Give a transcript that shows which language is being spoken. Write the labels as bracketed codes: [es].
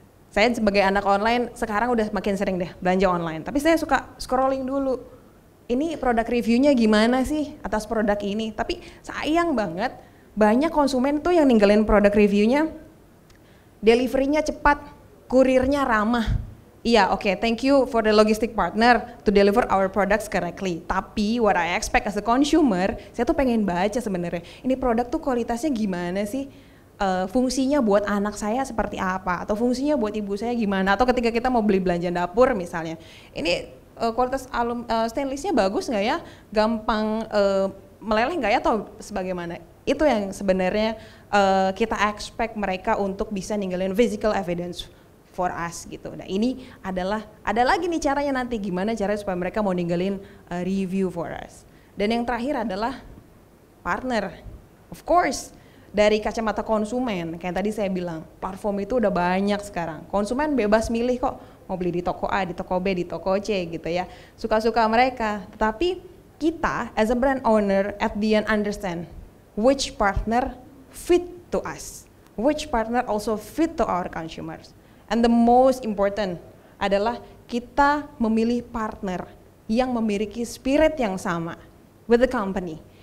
[id] Saya sebagai anak online sekarang udah makin sering deh belanja online, tapi saya suka scrolling dulu. Ini produk reviewnya gimana sih atas produk ini? Tapi sayang banget banyak konsumen tuh yang ninggalin produk reviewnya, deliverynya cepat, kurirnya ramah. Iya, oke, [en] thank you for the logistic partner to deliver our products correctly. [id] Tapi [en] what I expect as a consumer, [id] saya tuh pengen baca sebenarnya. Ini produk tuh kualitasnya gimana sih? Fungsinya buat anak saya seperti apa? Atau fungsinya buat ibu saya gimana? Atau ketika kita mau beli belanja dapur misalnya, ini kualitas stainlessnya bagus nggak ya? Gampang meleleh nggak ya? Atau sebagaimana? Itu yang sebenarnya kita expect mereka untuk bisa ninggalin [en] physical evidence for us [id] gitu. Nah ini adalah, ada lagi nih caranya nanti gimana caranya supaya mereka mau ninggalin review [en] for us. [id] Dan yang terakhir adalah partner. [en] Of course, [id] dari kacamata konsumen, kayak tadi saya bilang, platform itu udah banyak sekarang. Konsumen bebas milih kok, mau beli di toko A, di toko B, di toko C gitu ya. Suka-suka mereka, tetapi kita [en] as a brand owner at the end understand which partner fit to us, which partner also fit to our consumers. And the most important [id] adalah kita memilih partner yang memiliki spirit yang sama [en] with the company.